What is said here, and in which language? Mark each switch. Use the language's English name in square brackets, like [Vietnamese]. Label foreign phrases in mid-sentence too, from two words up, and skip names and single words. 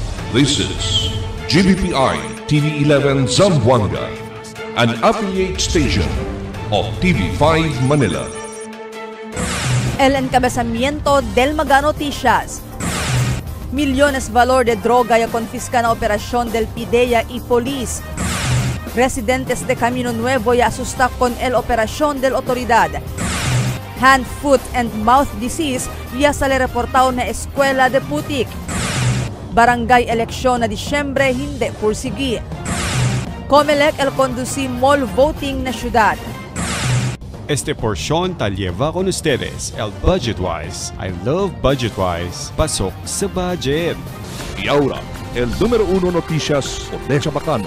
[English] This is GBPI TV11 Zamboanga, an affiliate station of TV5 Manila. [Chavacano] El encabezamiento del Maga Noticias. Millones valor de droga ya confisca na operasyon del PIDEA y Police. Residentes de Camino Nuevo ya asusta con el operasyon del otoridad. [English] Hand, foot, and mouth disease [Chavacano] ya sale reportado na eskwela de Putik. Barangay eleksyon na Disyembre [Filipino] hindi pursigi. [Chavacano] Comelec el conduci mall voting na syudad. Este porción tal lleva con ustedes el Budgetwise. [English] I love Budgetwise. [Filipino] Pasok sa budget. [Chavacano] Y ahora, el número 1 noticias o de Chabacano.